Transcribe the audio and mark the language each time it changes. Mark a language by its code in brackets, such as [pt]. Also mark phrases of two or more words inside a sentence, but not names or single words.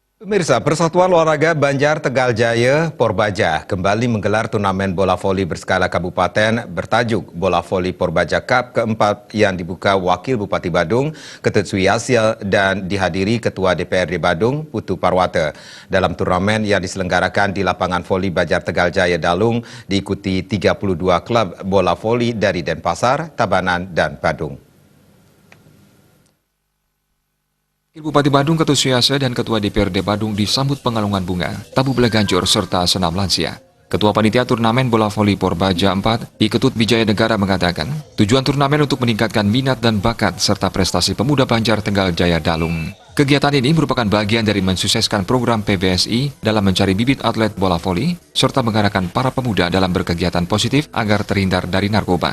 [id] Pemirsa, Persatuan Olahraga Banjar Tegal Jaya Porbaja kembali menggelar turnamen bola voli berskala kabupaten bertajuk Bola Voli Porbaja Cup keempat yang dibuka Wakil Bupati Badung, Ketut Suyasil, dan dihadiri Ketua DPRD Badung, Putu Parwata. Dalam turnamen yang diselenggarakan di lapangan voli Banjar Tegal Jaya Dalung diikuti 32 klub bola voli dari Denpasar, Tabanan, dan Badung. Wakil Bupati Badung Ketut Suyasil dan Ketua DPRD Badung disambut pengalungan bunga, tabu belaganjur serta senam lansia. Ketua Panitia Turnamen Bola Voli Porbaja 4, Ketut Bijaya Negara mengatakan, tujuan turnamen untuk meningkatkan minat dan bakat serta prestasi pemuda Banjar Tegal Jaya Dalung. Kegiatan ini merupakan bagian dari mensukseskan program PBSI dalam mencari bibit atlet bola voli serta mengarahkan para pemuda dalam berkegiatan positif agar terhindar dari narkoba.